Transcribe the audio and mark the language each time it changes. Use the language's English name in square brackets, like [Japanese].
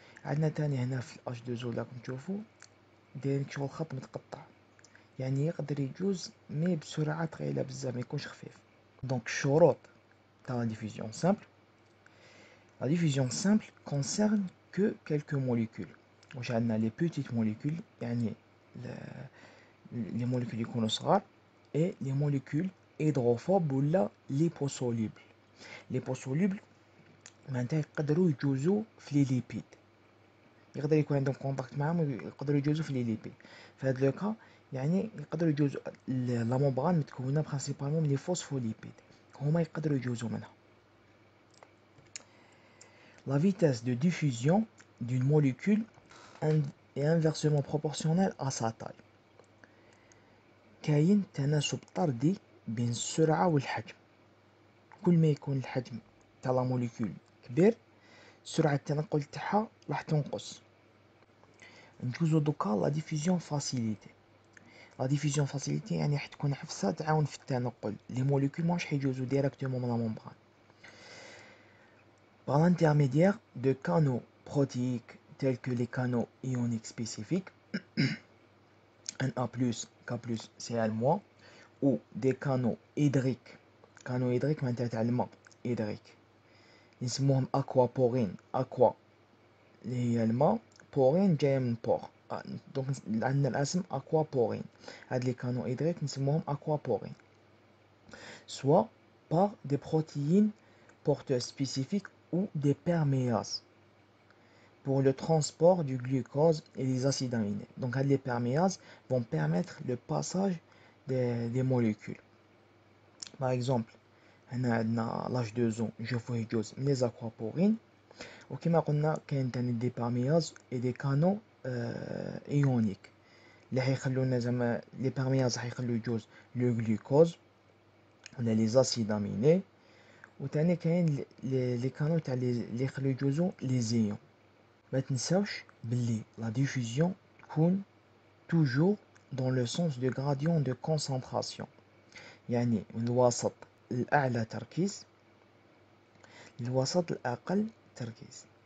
[Arabic] عندنا تاني هنا في الاش 2 راكم تشوفوا دايرين شغل خط متقطع، يعني يقدر يجوز مي بسرعه ثقيله بزاف، ما يكونش خفيف. دونك الشروط تاع لا ديفيزيون سامبل. [French] La diffusion simple concerne que quelques molécules. واش عندنا les petites molécules يعني les molécules [Arabic] يكونوا صغار [French] et les molécules hydrophobes ولا liposolubles. [Arabic] liposolubles معناتها يقدروا يجوزوا في لي ليبيد، يقدر يكون عندهم كونتاكت معاهم يقدروا يجوزوا في لي ليبيد. في هذا لوكا يعني يقدروا يجوزوا لا ممبران متكونه برينسيبالمون من لي فوسفوليبيد، هما يقدروا يجوزوا منها. [French] La vitesse de diffusion d'une molécule est inversement proportionnelle à sa taille. [Arabic] كاين تناسب طردي بين السرعة والحجم. كل ما يكون الحجم تاع لا موليكول كبير سرعة التنقل تاعها راح تنقص. نجوزو دوكا لا ديفوزيون فاسيليتي. لا ديفوزيون فاسيليتي يعني راح تكون عفسة تعاون في التنقل، لي موليكول ماش حيجوزو ديراكتومون من لا ممبران. [French] Par l'intermédiaire de canaux protéiques tels que les canaux ioniques spécifiques Na+, K+, Cl-, ou des canaux hydriques. [Arabic] canaux hydriques معناتها تاع الماء hydrique نسموهم aquaporine. aqua اللي هي الماء، بورين جاية من بور، دونك عندنا الاسم aquaporine. هاد لي canaux hydriques نسموهم aquaporine. [French] soit par des protéines porteuses spécifiques ou des perméases pour le transport du glucose et des acides aminés. Donc les perméases vont permettre le passage des molécules. Par exemple, l'H2O [Arabic] نشوفوه يجوز من [French] les aquaporines، [Arabic] وكما قلنا كاين تاني [French] des perméases et des canaux [Arabic] ايونيك اللي حيخلونا زعما لي بيرمياز حيخلو يجوز لو غلوكوز ولا لي زاسيد اميني. وتاني كاين لي كانو تاع لي يخلو يجوزو لي زيون. ما تنساوش بلي لا ديفوزيون تكون توجور دون لو سونس دو غراديون دو كونسونطراسيون، يعني من الوسط الاعلى تركيز للوسط الاقل تركيز.